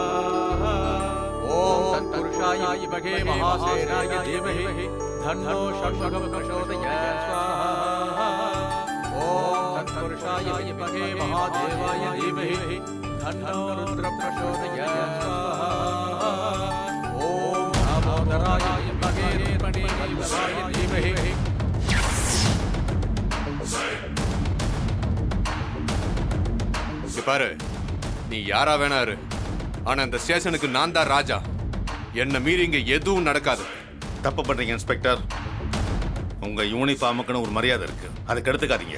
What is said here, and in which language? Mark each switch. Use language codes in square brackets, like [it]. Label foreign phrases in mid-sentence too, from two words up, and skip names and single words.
[sa] ओम तत्पुरुषाय विद्महे महासेनाय धीमहि तन्नो षण्मुख प्रचोदयात् स्वाहा। ओम तत्पुरुषाय विद्महे महादेवाय धीमहि तन्नो रुद्र प्रचोदयात् स्वाहा। ओम दामोदराय विद्महे रुक्मिणीवल्लभाय धीमहि [ta] பாரு, நீ யாரா வேணா இரு, ஆனா இந்த ஸ்டேஷனுக்கு நான் தான் ராஜா. என்ன மீறி இங்க எதுவும் நடக்காது. தப்பு பண்றீங்க இன்ஸ்பெக்டர். உங்க யூனிஃபார்முக்குன்னு ஒரு மரியாதை இருக்கு, அதை கெடுத்துக்காதீங்க.